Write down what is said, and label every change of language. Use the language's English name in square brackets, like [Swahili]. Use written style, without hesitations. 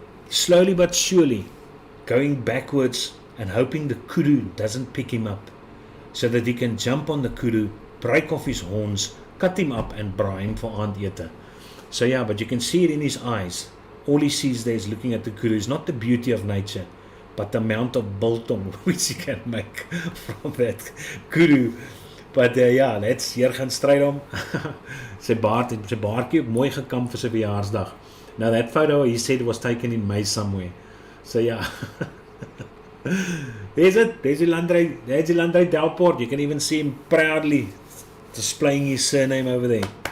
[English] Slowly but surely going backwards and hoping the kudu doesn't pick him up, so that he can jump on the kudu, break off his horns, cut him up and braai him for aandete. So yeah, but you can see it in his eyes. all he sees there is looking at the kudu. It's not the beauty of nature, but the amount of biltong which he can make from that kudu. [Afrikaans] But ja, [English] let's [Afrikaans] hier gaan stryd om. sy baardjie mooi gekam vir sy verjaarsdag. [English] Now that photo he said was taken in May somewhere. So yeah. There's the Landry Delport. You can even see him proudly displaying his surname over there.